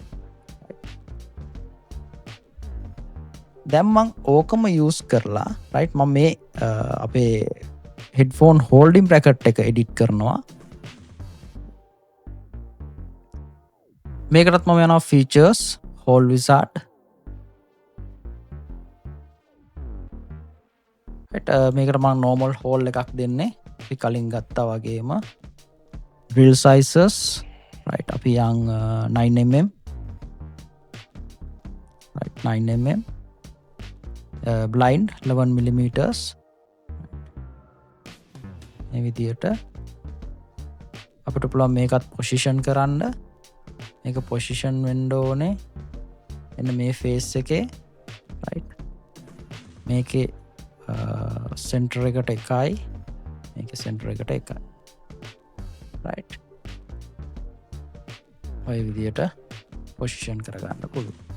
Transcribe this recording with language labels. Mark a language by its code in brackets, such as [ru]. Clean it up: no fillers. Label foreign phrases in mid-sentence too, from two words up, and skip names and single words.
[si] දැන් මම ඕකම use කරලා right මම මේ අපේ [en] headphone holding bracket [si] එක edit කරනවා. මේකටත් මම යනවා [en] features hole wizard. [si] right. මේකට මම [en] normal hole [si] එකක් දෙන්නේ. අපි කලින් ගත්තා වගේම [en] drill sizes right [si] අපි යන් 9 mm [en] right 9 mm blind 11 millimeters [si] මේ විදියට අපිට පුළුවන් මේකත් position කරන්න. මේක position වෙන්න ඕනේ එන්න මේ face එකේ right මේකේ center එකට එකයි මේකේ center එකට එකයි right ඔය විදියට position කරගන්න පුළුවන්.